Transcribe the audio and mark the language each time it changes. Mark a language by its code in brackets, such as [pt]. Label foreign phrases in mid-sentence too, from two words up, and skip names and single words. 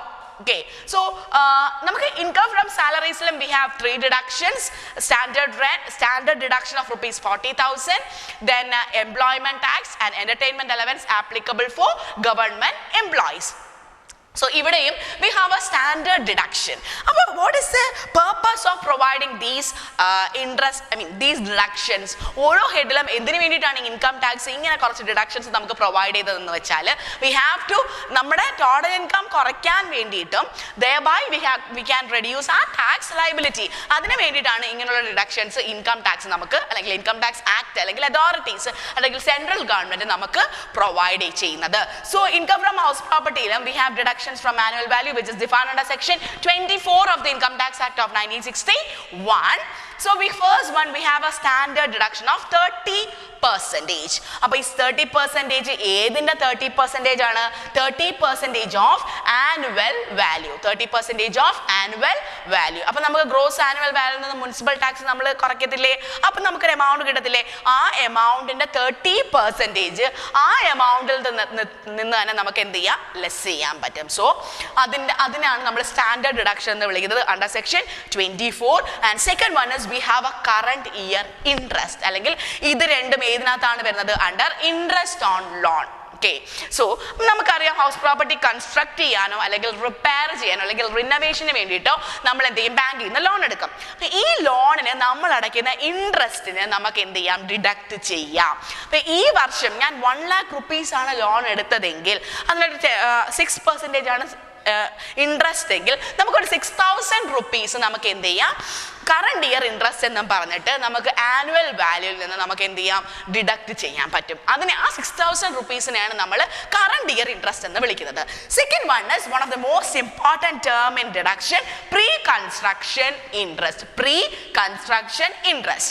[en] Okay, so income from salaries we have 3 deductions: standard rent, standard deduction of rupees 40,000, then employment tax and entertainment allowance applicable for government employees. So ivideyum we have a standard deduction. What is the purpose of providing these these deductions? [ml] ഓരോ ഹെഡിലും എന്തിനു വേണ്ടിയാണ് [en] income tax [ml] ഇങ്ങനെ കുറച്ച് ഡിഡക്ഷൻസ് നമുക്ക് പ്രൊവൈഡ് ചെയ്തതെന്നു വെച്ചാൽ [en] we have to [ml] നമ്മുടെ [en] total income [ml] കുറയ്ക്കാൻ വേണ്ടിട്ടും [en] thereby we can reduce our tax liability. [ml] അതിനു വേണ്ടിയാണ് ഇങ്ങനെയുള്ള ഡിഡക്ഷൻസ് [en] income tax [ml] നമുക്ക് അല്ലെങ്കിൽ [en] income tax act [ml] അല്ലെങ്കിൽ അതോറിറ്റീസ് അല്ലെങ്കിൽ [en] central government [ml] നമുക്ക് പ്രൊവൈഡ് ചെയ്യുന്നത്. [en] So income from house property we have deductions from annual value, which is defined under section 24 of the Income Tax Act of 1961. So we have a standard deduction of 30%. Appo is 30% [ml] അതിന്റെ 30% ആണ് [en] 30% of annual value. 30% of annual value. [ml] അപ്പോ നമുക്ക് [en] gross annual value [ml] നിന്ന് [en] municipal tax [ml] നമ്മൾ കുറയ്ക്കത്തില്ലേ. അപ്പോ നമുക്ക് അമൗണ്ട് കിട്ടത്തില്ലേ. ആ അമൗണ്ട് ഇന്റെ 30% ആ അമൗണ്ട് ഇൽ നിന്ന് തന്നെ നമുക്ക് എന്ത് ചെയ്യാം ലെസ്സ് ചെയ്യാൻ പറ്റും. സോ അതിനാണ് നമ്മൾ [en] standard deduction [ml] എന്ന് വിളിക്കുന്നത് [en] under section 24. And second one is we have a current year interest. [ml] അല്ലെങ്കിൽ ഇത് രണ്ടും ഏതിനത്താണ് വരുന്നത് [en] under interest on loan. Okay, so [ml] നമുക്കറിയാം [en] house property [ml] കൺസ്ട്രക്റ്റ് ചെയ്യാനോ അല്ലെങ്കിൽ റിപ്പയർ ചെയ്യാനോ അല്ലെങ്കിൽ റിനോവേഷൻ വേണ്ടിട്ടോ നമ്മൾ ഏതെങ്കിലും ബാങ്കിന്ന് ലോൺ എടുക്കും. ഈ ലോൺ നെ നമ്മൾ അടക്കുന്ന ഇന്ററസ്റ്റ് നെ നമുക്ക് എന്ത് ചെയ്യാം ഡിഡക്ട് ചെയ്യാം. അപ്പോ ഈ വർഷം ഞാൻ 1 ലാഖ് റുപ്പീസ് ആണ് ലോൺ എടുത്തതെങ്കിൽ അതിലെ 6% ആണ് ഇന്ററസ്റ്റ് എങ്കിൽ നമുക്ക് 6,000 റുപ്പീസ് നമുക്ക് എന്ത് ചെയ്യാം [en] current year interest [ml] എന്ന് പറഞ്ഞിട്ട് നമുക്ക് [en] annual valueyil [ml] നിന്ന് നമുക്ക് എന്ത് ചെയ്യാം ഡിഡക്ട് ചെയ്യാൻ പറ്റും. അതിനെ ആ 6,000 റുപ്പീസിനെയാണ് നമ്മൾ [en] current year interest [ml] എന്ന് വിളിക്കുന്നത്. [en] Second one is one of the most important term in deduction, pre construction interest. Pre construction interest.